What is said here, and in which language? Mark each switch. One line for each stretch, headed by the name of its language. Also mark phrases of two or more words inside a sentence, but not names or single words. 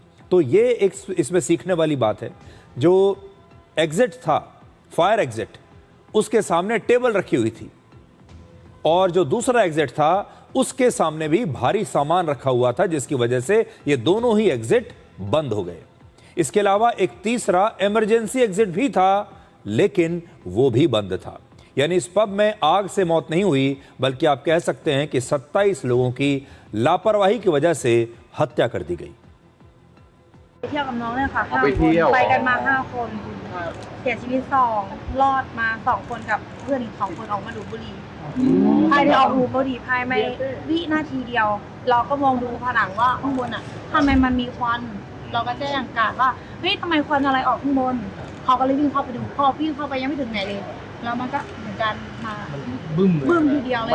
Hindi: तो ये एक इसमें सीखने वाली बात है, जो एग्जिट था
English: fire exit
Hindi: उसके सामने टेबल रखी हुई थी और जो दूसरा एग्जिट था उसके सामने भी भारी सामान रखा हुआ था जिसकी वजह से ये दोनों ही एग्जिट बंद हो गए। इसके अलावा एक तीसरा
English: emergency exit
Hindi: भी था लेकिन वो भी बंद था। यानी इस पब में आग से मौत नहीं हुई बल्कि आप कह सकते हैं कि 27 लोगों की लापरवाही की वजह से हत्या कर दी गई।
Thai: ไปเที่ยวกับน้องเนี่ยค่ะ5 ไปเที่ยว คนไปกันมา5 คนเสียชีวิต2รอดมา2 คนกับเพื่อนอีก2 คนออกมาดูบุหรี่ภายในออกดูบุหรี่ภายในวินาทีเดียวเราก็มองดูผนังว่าข้างบนอ่ะทำไมมันมีควันเราก็แจ้งการว่าเฮ้ยทำไมควันอะไรออกข้างบนเขาก็เลยวิ่งเข้าไปดูพอวิ่งเข้าไปยังไม่ถึงไหนเลยแล้วมันก็เหมือนกันมาบึ้มทีเดียวเลย